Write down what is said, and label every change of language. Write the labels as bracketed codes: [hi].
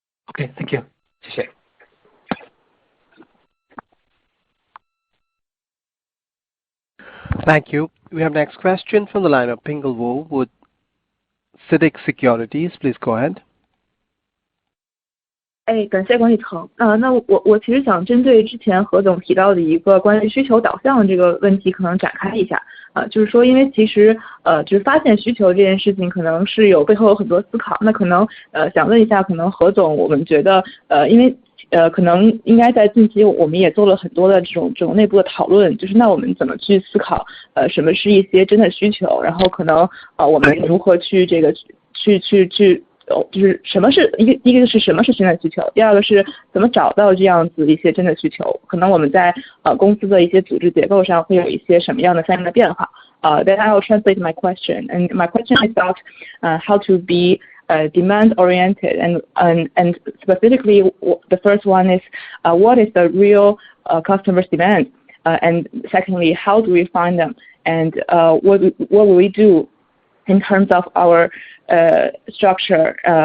[en] Okay, thank you. [zh] 谢谢。 [en] Thank you. We have next question from the line of Pingle Wu with CITIC Securities. Please go ahead. [zh] 感谢管理层。那我其实想针对之前何总提到的一个关于需求导向这个问题，可能展开一下。就是说，因为其实就是发现需求这件事情，可能是背后有很多思考。那可能想问一下，可能何总，我们觉得因为可能应该在近期我们也做了很多的这种内部的讨论，就是那我们怎么去思考什么是一些真的需求，然后可能我们如何去这个去就是什么是一个是什么是真的需求，第二个是怎么找到这样子一些真的需求，可能我们在公司的一些组织结构上会有一些什么样的相应的变化。 [en] Then I will translate my question, and my question is about how to be demand oriented, and specifically the first one is what is the real customer's demand, and secondly, how do we find them, and what will we do in terms of our structure.